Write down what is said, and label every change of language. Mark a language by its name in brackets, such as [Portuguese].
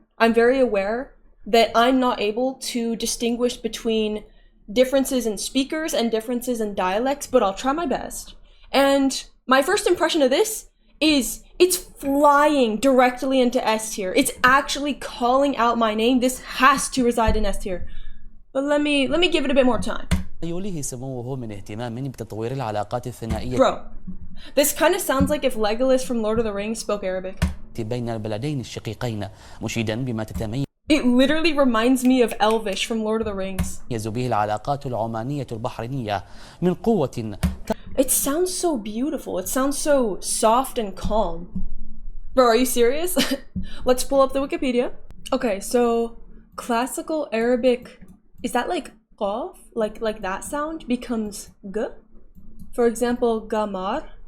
[English] I'm very aware that I'm not able to distinguish between differences in speakers and differences in dialects, but I'll try my best. And my first impression of this is it's flying directly into S tier. It's actually calling out my name. This has to reside in S tier. But let me give it a bit more time. [Arabic] يوليه سموه من اهتمام بتطوير العلاقات الثنائية. [English] Bro, this kind of sounds like if Legolas from Lord of the Rings spoke Arabic. [Arabic] بين البلدين الشقيقين مشيدا بما تتميز. [English] It literally reminds me of Elvish from Lord of the Rings. [Arabic] به العلاقات العمانية البحرينية من قوة. [English] It sounds so beautiful. It sounds so soft and calm. Bro, are you serious? Let's pull up the Wikipedia. Okay, so classical Arabic, is that like qaf? Like that sound becomes g? For example, gamar.